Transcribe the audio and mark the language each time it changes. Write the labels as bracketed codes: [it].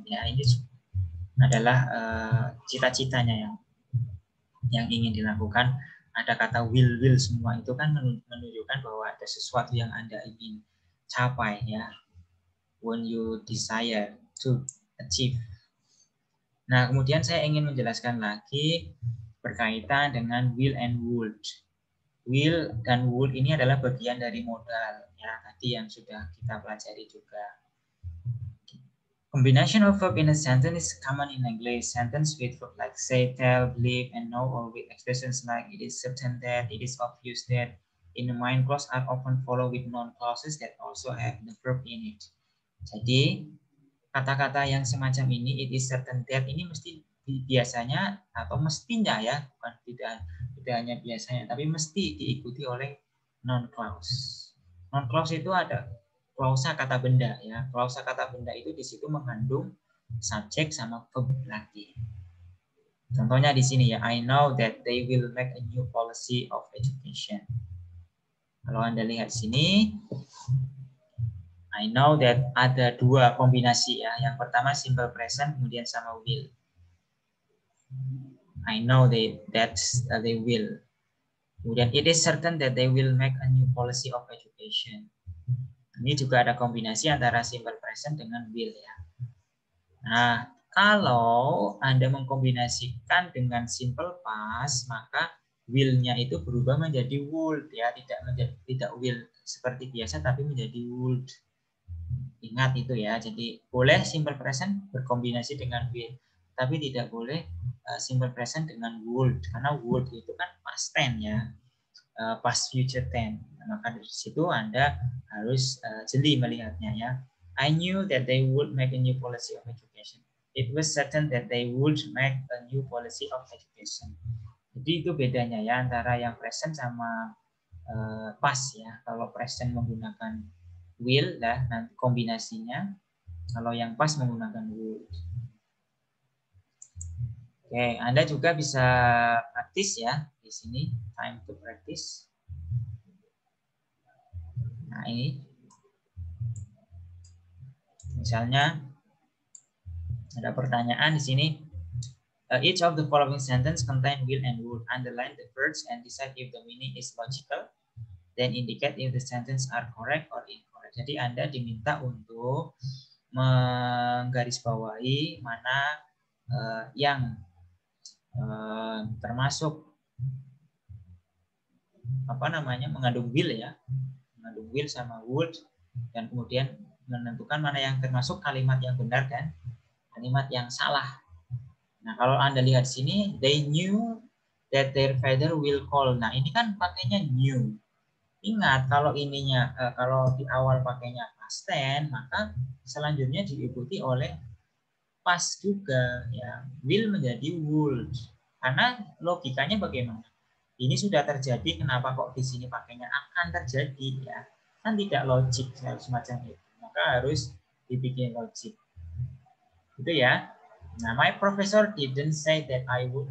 [id] Ya, ini adalah cita-citanya yang ingin dilakukan. Ada kata will semua itu kan menunjukkan bahwa ada sesuatu yang Anda ingin capai ya. [en] When you desire to achieve. [id] Nah, kemudian saya ingin menjelaskan lagi berkaitan dengan will and would. Will dan would ini adalah bagian dari modal ya, tadi yang sudah kita pelajari juga. [en] Combination of verb in a sentence is common in English. Sentence with verb like say, tell, believe, and know, or with expressions like it is certain that, it is obvious that, in the mind clause are often followed with noun clauses that also have the verb in it. [id] Jadi kata-kata yang semacam ini, [en] it is certain that, [id] ini mesti biasanya atau mestinya ya, bukan tidak hanya biasanya, tapi mesti diikuti oleh noun clause. Noun clause itu ada klausa kata benda ya. Klausa kata benda itu di situ mengandung subjek sama verb lagi. Contohnya di sini ya, [en] I know that they will make a new policy of education. [id] Kalau Anda lihat sini, [en] I know that [id] ada dua kombinasi ya. Yang pertama simple present, kemudian sama will. [en] I know that they will. Kemudian it is certain that they will make a new policy of education. [id] Ini juga ada kombinasi antara simple present dengan will ya. Nah, kalau Anda mengkombinasikan dengan simple past, maka will-nya itu berubah menjadi would ya, tidak will seperti biasa tapi menjadi would. Ingat itu ya, jadi boleh simple present berkombinasi dengan will, tapi tidak boleh simple present dengan would, karena would itu kan past tense ya, past future tense. Maka dari situ Anda harus jeli melihatnya ya. [en] I knew that they would make a new policy of education. It was certain that they would make a new policy of education. [id] Jadi itu bedanya ya antara yang present sama past ya. Kalau present menggunakan will lah nanti kombinasinya, kalau yang pas menggunakan would. Oke, Anda juga bisa praktis ya di sini, [en] time to practice. [id] Nah, ini misalnya ada pertanyaan di sini. [en] Each of the following sentence contain will and would. Underline the words and decide if the meaning is logical. Then indicate if the sentence are correct or incorrect. [id] Jadi Anda diminta untuk menggarisbawahi mana yang termasuk mengandung will ya, mengandung will sama would, dan kemudian menentukan mana yang termasuk kalimat yang benar dan kalimat yang salah. Nah, kalau Anda lihat sini, [en] they knew that their father will call. [id] Nah, ini kan pakainya knew. Ingat, kalau ininya kalau di awal pakainya past tense, maka selanjutnya diikuti oleh past juga ya. Will menjadi would. Karena logikanya bagaimana? Ini sudah terjadi, kenapa kok di sini pakainya akan terjadi ya? Kan tidak logik semacam itu. Maka harus dibikin logik. Gitu ya. [en] Nah, my professor didn't say that I would.